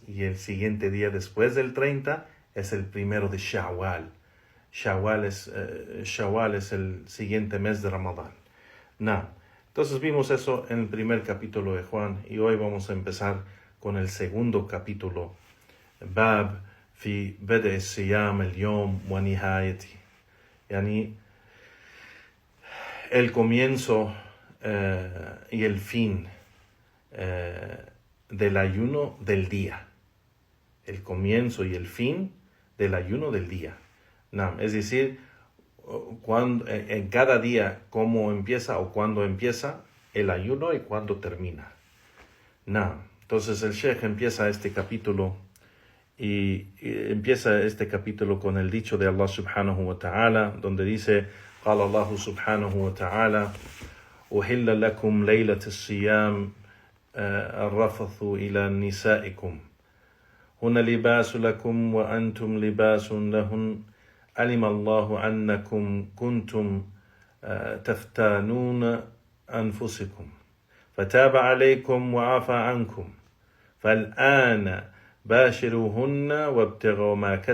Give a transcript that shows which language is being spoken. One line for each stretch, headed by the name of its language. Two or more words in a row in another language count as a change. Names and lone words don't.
Spanish: Y el siguiente día después del 30 es el primero de Shawwal. Shawwal es el siguiente mes de Ramadán. Entonces vimos eso en el primer capítulo de Juan, y hoy vamos a empezar con el segundo capítulo.
Arabic: باب في بدء الصيام اليوم ونهايته.
Spanish: Yani el comienzo y el fin del ayuno del día. El comienzo y el fin del ayuno del día. Es decir, en cada día cómo empieza o cuándo empieza el ayuno y cuándo termina. Entonces el Sheikh empieza este capítulo con el dicho de Allah
Arabic: سبحانه وتعالى,
Spanish: donde dice:
Arabic: قال الله سبحانه وتعالى أحل لكم ليلة الصيام الرفث إلى نسائكم هن لباس لكم وأنتم لباس لهن علم الله أنكم كنتم تفتانون أنفسكم فتاب عليكم وعفى عنكم فالآن باشروهن وابتغوا ما